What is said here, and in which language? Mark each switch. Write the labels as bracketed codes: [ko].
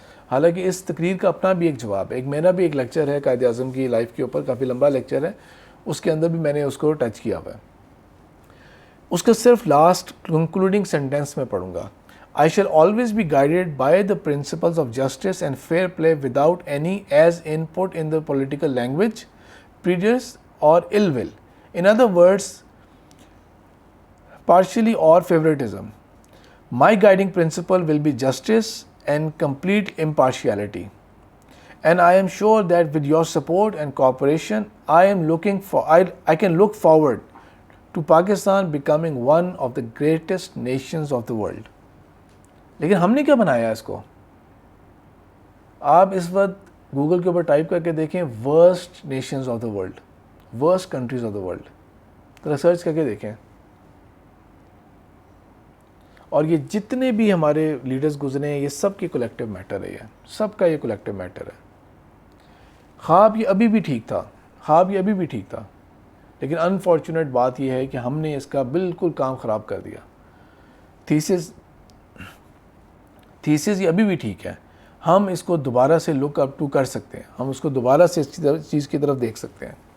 [ur] حالانکہ اس تقریر کا اپنا بھی ایک جواب ہے، میرا بھی ایک لیکچر ہے قائد اعظم کی لائف کے اوپر، کافی لمبا لیکچر ہے، اس کے اندر بھی میں نے اس کو ٹچ کیا ہوا ہے۔ اس کا صرف لاسٹ کنکلوڈنگ سینٹینس میں پڑھوں گا۔ [en] I shall always be guided by the principles of justice and fair play without any as input in the political language, prejudice or ill will. In other words, partially or favoritism. My guiding principle will be justice and complete impartiality. And I am sure that with your support and cooperation, I can look forward to Pakistan becoming one of the greatest nations of the world. [ur] لیکن ہم نے کیا بنایا ہے اس کو؟ آپ اس وقت Google کے اوپر ٹائپ کر کے دیکھیں worst nations of the world, worst countries of the world, ذرا سرچ کر کے دیکھیں۔ اور یہ جتنے بھی ہمارے لیڈرز گزرے ہیں یہ سب کی کولیکٹیو میٹر ہے، یہ سب کا یہ کولیکٹیو میٹر ہے۔ خواب یہ ابھی بھی ٹھیک تھا، لیکن انفارچونیٹ بات یہ ہے کہ ہم نے اس کا بالکل کام خراب کر دیا۔ تھیسس یہ ابھی بھی ٹھیک ہے، ہم اس کو دوبارہ سے لک اپ ٹو کر سکتے ہیں، ہم اس کو دوبارہ سے اس چیز کی طرف دیکھ سکتے ہیں،